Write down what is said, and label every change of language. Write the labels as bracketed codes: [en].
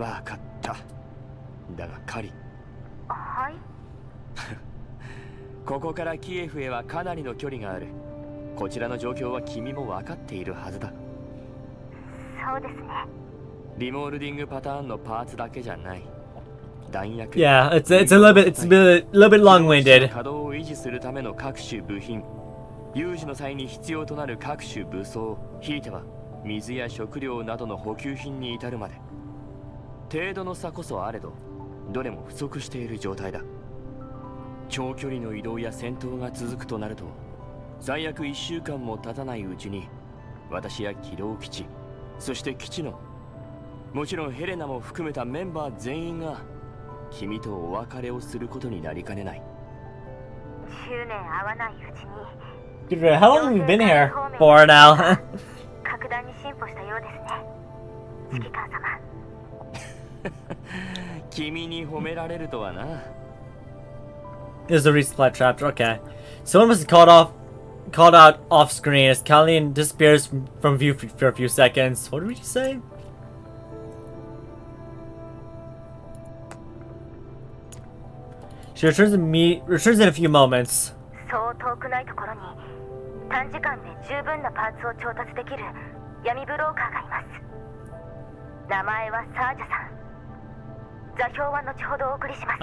[ja] わかった。だがカリ。はい。ここからキエフへはかなりの距離がある。こちらの状況は君も分かっているはずだ。そうですね。リモールディングパターンのパーツだけじゃない。弾薬。 [en] Yeah, it's a little bit long-winded. [ja] 稼働を維持するための各種部品、有事の際に必要となる各種武装、ひいては水や食料などの補給品に至るまで。程度の差こそあれど、どれも不足している状態だ。長距離の移動や戦闘が続くとなると、最悪1週間も経たないうちに、私や機動基地、そして基地の、もちろんヘレナも含めたメンバー全員が君とお別れをすることになりかねない。 10年会わないうちに。 [en] Dude, how long have you been here for now? [ja] 格段に進歩したようですね。指揮官様。君に褒められるとはな。 [en] This is a resupply chapter. Okay, someone was called out off screen as Kallian disappears from view for a few seconds. What did we just say? She returns in a few moments. [ja] そう遠くないところに短時間で十分なパーツを調達できる闇ブローカーがいます。名前はサージャさん。座標は後ほどお送りします。